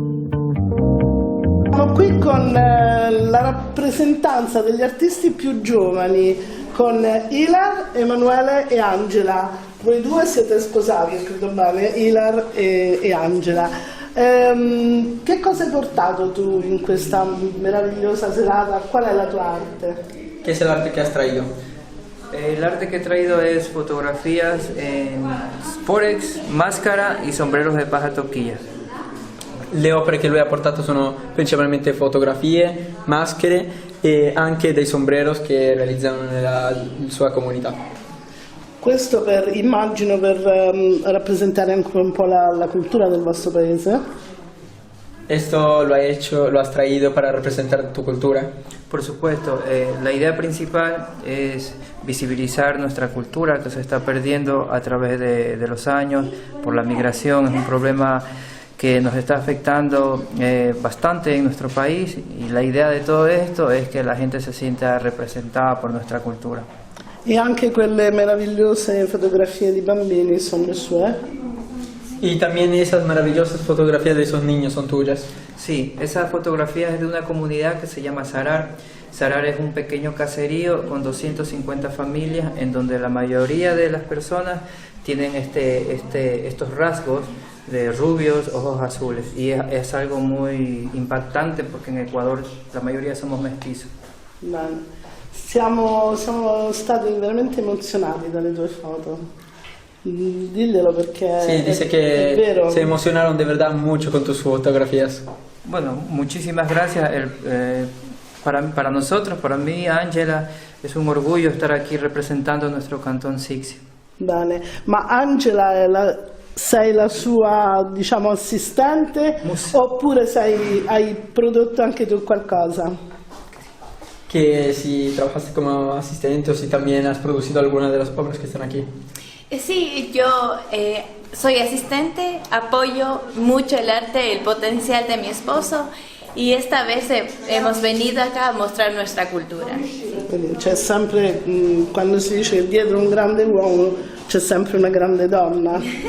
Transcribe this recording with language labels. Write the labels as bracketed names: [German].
[Italian] Siamo qui con la rappresentanza degli artisti più giovani, con Ilar, Emanuele e Angela. Voi due siete sposati, credo bene, Ilar e Angela. Che cosa hai portato tu in questa meravigliosa serata? [Spanish] ¿Cuál es la tu arte? ¿Qué es el arte que has traído? El arte que he traído es fotografías en Forex, máscara y sombreros de paja toquilla. [Italian] Le opere che lui ha portato sono principalmente fotografie, maschere e anche dei sombreros che realizzano nella sua comunità. Questo immagino per rappresentare anche un po' la cultura del vostro paese. [Spanish] Esto lo has traído para representar tu cultura. Por supuesto, la idea principal es visibilizar nuestra cultura que se está perdiendo a través de los años por la migración. Es un problema que nos está afectando bastante en nuestro país, y la idea de todo esto es que la gente se sienta representada por nuestra cultura. [Italian] E anche quelle meravigliose fotografie di bambini sono le sue. [Spanish] Y también esas maravillosas fotografías de esos niños son tuyas. Sí, esa fotografía es de una comunidad que se llama Sarar. Sarar es un pequeño caserío con 250 familias en donde la mayoría de las personas tienen estos rasgos de rubios, ojos azules, y es algo muy impactante porque en Ecuador la mayoría somos mestizos. [Italian] Bene. Siamo stati veramente emozionati dalle tue foto. Diglielo perché [Spanish] Sí, dice [Italian] è [Spanish] que [Italian] vero. [Spanish] se emocionaron de verdad mucho con tus fotografías. Bueno, muchísimas gracias. Para nosotros, para mí, Angela, es un orgullo estar aquí representando nuestro Cantón Sixi. [Italian] Bene, ma Angela sei la sua, diciamo, assistente oppure hai prodotto anche tu qualcosa? [Spanish] Que si trabajaste como asistente o si también has producido alguna de las obras que están aquí. Sí, yo soy asistente, apoyo mucho el arte, el potencial de mi esposo, y esta vez hemos venido acá a mostrar nuestra cultura. [Italian] Quindi c'è sempre, quando si dice che dietro un grande uomo c'è sempre una grande donna.